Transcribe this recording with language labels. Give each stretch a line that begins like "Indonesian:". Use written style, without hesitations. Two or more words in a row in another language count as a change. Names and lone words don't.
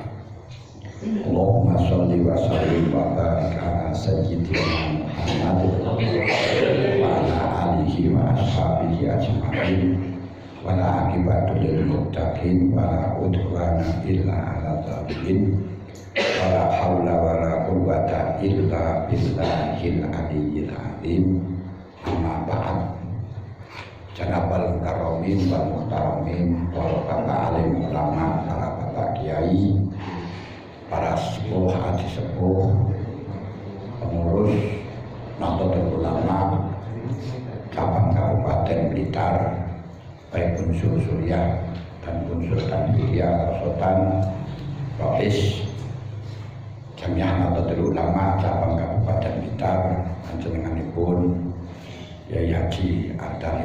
Arabic: اللهم صل وسلم وبارك على سيدنا محمد وعلى آله وأصحابه أجمعين والعاقبة للمتقين ولا عدوان إلا على الظالمين ولا حول ولا قوة إلا بالله العلي العظيم. أما بعد. جناب الكرام والمحترمين
Indonesian: wal bapak alim ulama, para bapak kiai, para sepuh, haji sepuh, pengurus Nahdlatul Ulama cabang Kabupaten Blitar, baik unsur Suriah dan unsur Tanfiya, Sultan Rais Jamiah Nahdlatul Ulama cabang Kabupaten Blitar, panjenenganipun Yai Haji Ardani